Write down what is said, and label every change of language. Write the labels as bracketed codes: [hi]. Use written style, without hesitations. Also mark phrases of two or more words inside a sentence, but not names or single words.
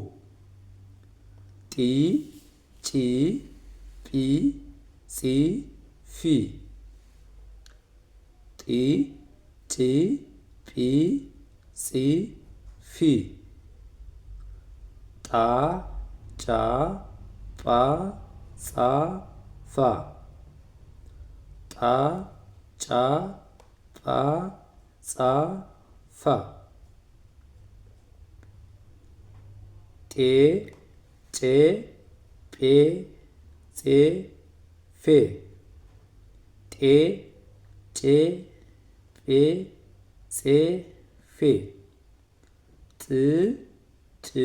[am] ጢ ጪ ጲ ጺ ፊ ጢ ጪ ጲ ጺ ፊ ጣ ጫ ጳ ጻ ፋ ጣ ጫ ጳ ጻ ፋ ጤ ጬ ጴ ጼ ፌ ጤ ጬ ጴ ጼ ፌ ጥ ጭ